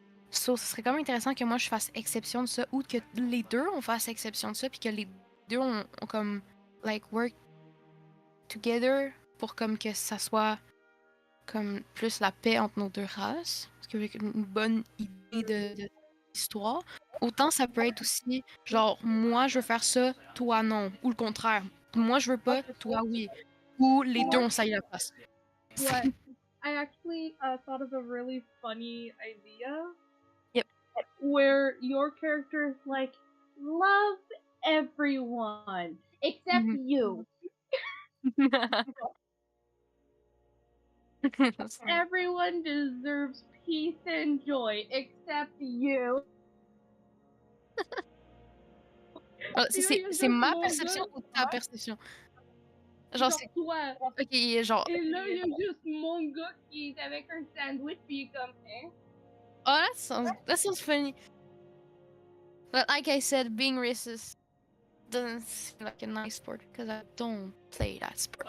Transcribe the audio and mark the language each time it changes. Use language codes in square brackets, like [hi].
[fr] So, ce serait quand même intéressant que moi je fasse exception de ça, ou que les deux on fasse exception de ça, puis que les deux ont comme, [en] like, work together [fr] pour comme que ça soit comme plus la paix entre nos deux races, parce que avec une bonne idée de l'histoire. Autant ça peut être aussi genre, moi je veux faire ça, toi non, ou le contraire, moi je veux pas, toi oui, ou les deux on saille la place. [en] What? I actually thought of a really funny idea. Yep. Where your character is like, love everyone except you. Everyone deserves peace and joy except you. [fr] C'est ma perception ou ta perception? Genre, c'est toi. Ok, genre. Et là, il y a juste mon gars qui est avec un sandwich, puis il est comme, hein? [en] Oh, that sounds funny. But like I said, being racist doesn't seem like a nice sport because I don't play that sport.